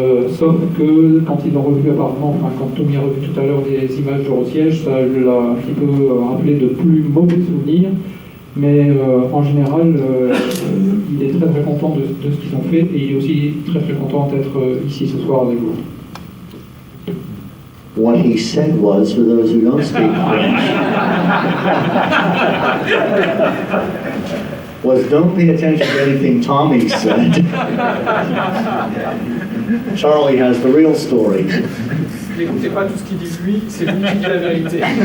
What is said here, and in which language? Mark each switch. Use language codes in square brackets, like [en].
[fr] Sauf que quand ils l'ont revu apparemment, enfin quand Tommy a revu tout à l'heure des images de Rosiège, ça l'a un petit peu rappelé de plus mauvais souvenirs. Mais en général, il est très très content de ce qu'ils ont fait et il est aussi très très content d'être ici ce soir avec vous. [en] What he said was, for those who don't speak French, was don't pay attention to anything Tommy said. Charlie has the real story. [fr] N'écoutez pas tout ce qu'il dit lui, c'est lui qui dit la vérité.